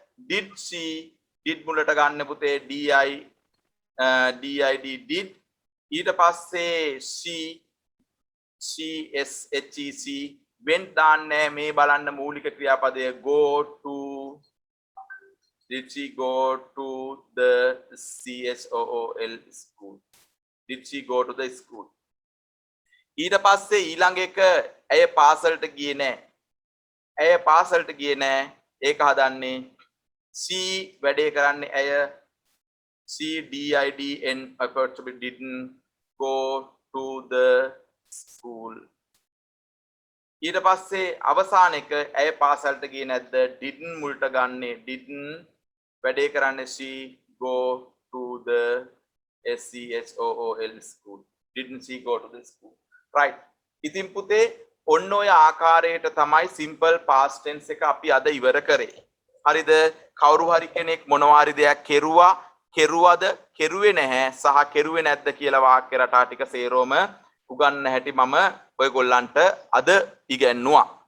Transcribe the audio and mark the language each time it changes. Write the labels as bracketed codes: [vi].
[si] did she did මුලට ගන්න පුතේ did ඊට පස්සේ she SHEC when දාන්නේ මේ බලන්න මූලික ක්‍රියාපදය go to. [en] Did she go to the school? Did she go to the school? [si] ඊට පස්සේ ඊළඟ එක ඇය පාසලට ගියේ නැහැ. ඇය පාසලට ගියේ නැහැ. ඒක හදන්නේ [en] she [si] වැඩේ කරන්නේ ඇය [en] she didn't go to the school. [si] ඊට පස්සේ අවසාන එක ඇය පාසලට ගියේ නැද්ද? [en] didn't [si] මුලට ගන්නේ [en] didn't [si] වැඩේ කරන්නේ [en] she go to the school. Didn't she go to the school? Right. [si] ඉතින් පුතේ ඔන්න ඔය ආකාරයට තමයි simple past tense එක අපි අද ඉවර කරේ. හරිද? කවුරු හරි කෙනෙක් මොනවා හරි දෙයක් කෙරුවද කෙරුවේ නැහැ සහ කෙරුවේ නැද්ද කියලා වාක්‍ය රටා ටික සේරෝම උගන්න හැටි මම ඔයගොල්ලන්ට අද ඉගැන්නුවා.